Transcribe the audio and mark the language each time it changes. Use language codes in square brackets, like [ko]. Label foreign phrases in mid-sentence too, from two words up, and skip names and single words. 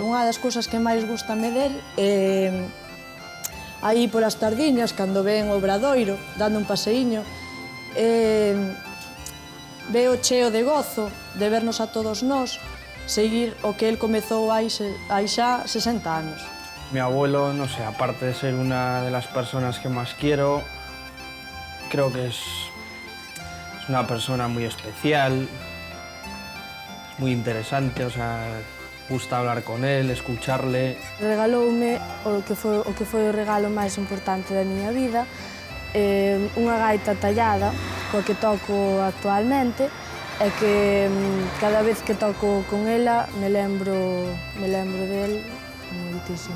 [gl] Unha das cousas que máis gustame del é aí polas tardiñas, cando ven o Obradoiro, dando un paseíño, veo cheo de gozo de vernos a todos nós seguir o que el comezou hai xa 60 anos. [es] Mi abuelo, no sé, aparte de ser una de las personas que más quiero, creo que es una persona muy especial, es muy interesante, o sea, gusta hablar con él, escucharle. [gl] Regaloume o que foi o regalo máis importante da miña vida, unha gaita tallada, coa que toco actualmente, e que cada vez que toco con ela me lembro del moitísimo.